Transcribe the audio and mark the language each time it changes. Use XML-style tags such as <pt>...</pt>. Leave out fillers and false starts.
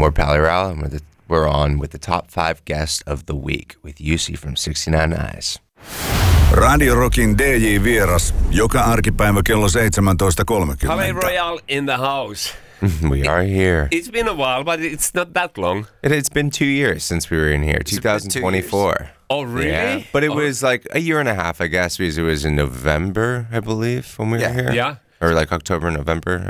<en>We're Palais Royale and we're on with the top 5 guests of the week with UC from 69 Eyes.</en> <fi>Radio Rockin DJ-vieras joka arkipäivä kello 17.30.</fi> <en>Palais Royale in the house. We are here. It's been a while, but it's not that long. It's been 2 years since we were in here. 2024. Oh, really? Yeah. But it was like a year and a half, I guess, because it was in November, I believe, when we were here. Yeah. Or like October, November.</en>